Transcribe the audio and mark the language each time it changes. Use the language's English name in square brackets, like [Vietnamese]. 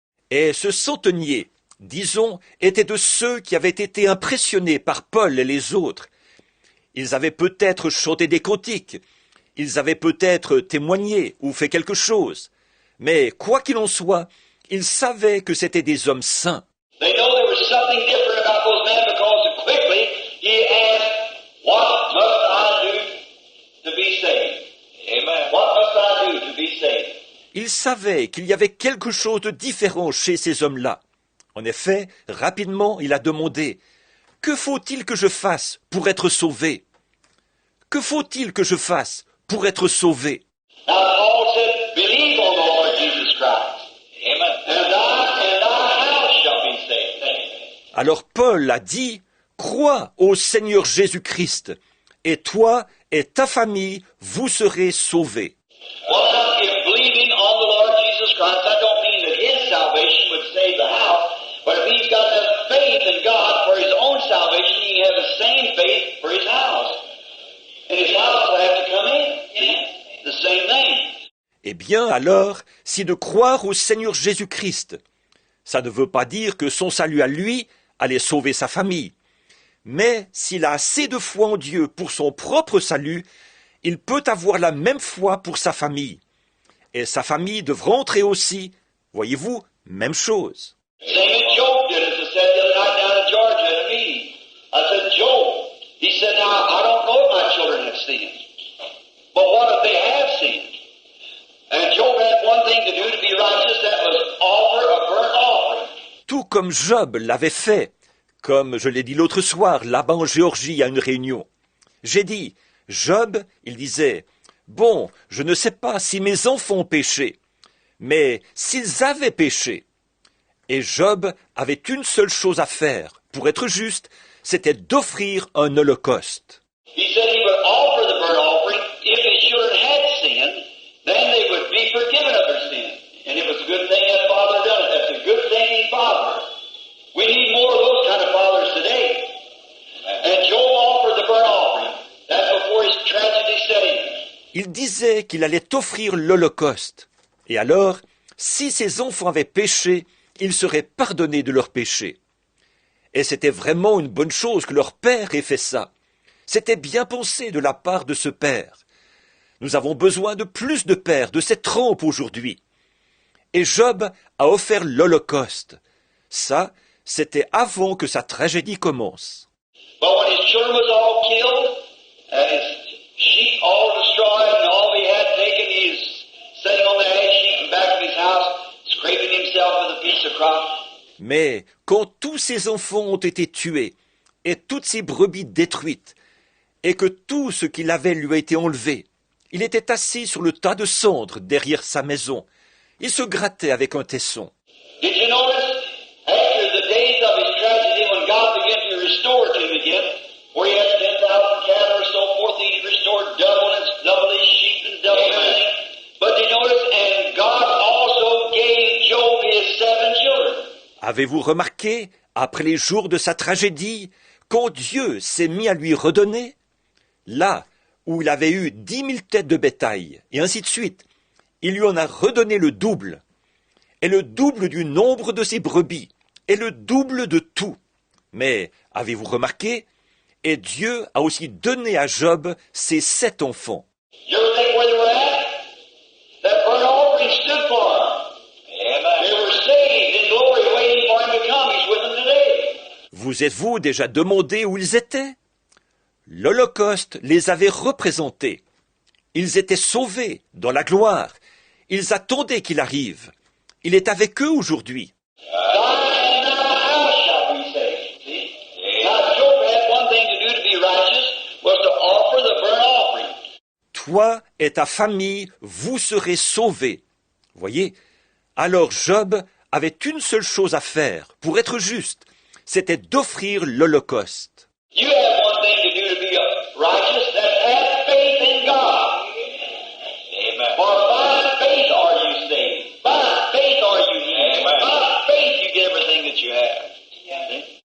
[French] Et ce centenier, disons, était de ceux qui avaient été impressionnés par Paul et les autres. Ils avaient peut-être chanté des cantiques, ils avaient peut-être témoigné ou fait quelque chose, mais quoi qu'il en soit, ils savaient que c'étaient des hommes saints. [English] They know there was something different about those men because quickly he asked, "What must I do to be saved?" Amen. What must I do to be saved? [French] Ils savaient qu'il y avait quelque chose de différent chez ces hommes-là. En effet, rapidement, il a demandé « Que faut-il que je fasse pour être sauvé ?» Que faut-il que je fasse pour être sauvé? [English] Now Paul said, "Believe on the Lord Jesus Christ, Amen. And thy house shall be saved." [French] Alors Paul a dit « Crois au Seigneur Jésus-Christ, et toi et ta famille, vous serez sauvés. » [English] Well, now, if believing on the Lord Jesus Christ, that don't mean that his salvation would save the house, but if he's got enough faith in God for his own salvation, he can have the same faith for his house. And his house will have to come in. See? The same thing. [French] Eh bien alors, si de croire au Seigneur Jésus-Christ, ça ne veut pas dire que son salut à lui allait sauver sa famille. Mais s'il a assez de foi en Dieu pour son propre salut, il peut avoir la même foi pour sa famille. Et sa famille devra entrer aussi, voyez-vous, même chose. [English] Same as Job did, as I said the other night down in Georgia at a meeting. I said, Job, he said, now, I don't know if my children have sinned. But what if they have sinned? And Job had one thing to do to be righteous, that was offer a burnt offering. [French] Tout comme Job l'avait fait, comme je l'ai dit l'autre soir, là-bas en Géorgie à une réunion. J'ai dit, Job, il disait, bon, je ne sais pas si mes enfants ont péché, mais s'ils avaient péché. Et Job avait une seule chose à faire, pour être juste, c'était d'offrir un holocauste. [English] He said he would offer the burnt offering if his children had sinned, then they would be forgiven of their sin. And it was a good thing that father done it. That's a good thing he fathered. We need more of those kind of fathers today. And Job offered the burnt offering. That's before his tragedy set in. [French] Il disait qu'il allait offrir l'holocauste. Et alors, si ses enfants avaient péché, ils seraient pardonnés de leurs péchés. Et c'était vraiment une bonne chose que leur père ait fait ça. C'était bien pensé de la part de ce père. Nous avons besoin de plus de pères de cette trempe aujourd'hui. Et Job a offert l'holocauste. Ça, c'était avant que sa tragédie commence. [English] But when his children was all killed, and his sheep all destroyed, and all he had taken, he's sitting on the hay sheep in back of his house, scraping himself with a piece of crop. [French] Mais quand tous ses enfants ont été tués, et toutes ses brebis détruites, et que tout ce qu'il avait lui a été enlevé, il était assis sur le tas de cendres derrière sa maison. Il se grattait avec un tesson. [English] Did you notice, after the days of his tragedy, when God began to restore to him again, where he had 10,000 cattle or so forth, he restored double his sheep and double everything. But you notice, and God also gave Job his 7 children. [French] Avez-vous remarqué, après les jours de sa tragédie, quand Dieu s'est mis à lui redonner, là où il avait eu 10 000 têtes de bétail, et ainsi de suite, il lui en a redonné le double, et le double du nombre de ses brebis, et le double de tout. Mais, avez-vous remarqué, et Dieu a aussi donné à Job ses 7 enfants. [English] You ever think where they were at? That burnt offering stood for them. They were saved in glory, waiting for him to come. He's with them today. [French] Vous êtes-vous déjà demandé où ils étaient? L'Holocauste les avait représentés. Ils étaient sauvés dans la gloire. Ils attendaient qu'il arrive. Il est avec eux aujourd'hui. [English] Thy and thy house shall be saved. See? Now Job had one thing to do to be righteous, was to offer the burnt offering. [French] Toi et ta famille, vous serez sauvés. Voyez? Alors Job avait une seule chose à faire pour être juste. C'était d'offrir l'Holocauste. [English] You have one thing to do to be righteous, that's have faith in God. Amen. For by faith are you saved. By faith are you healed. By faith you get everything that you have.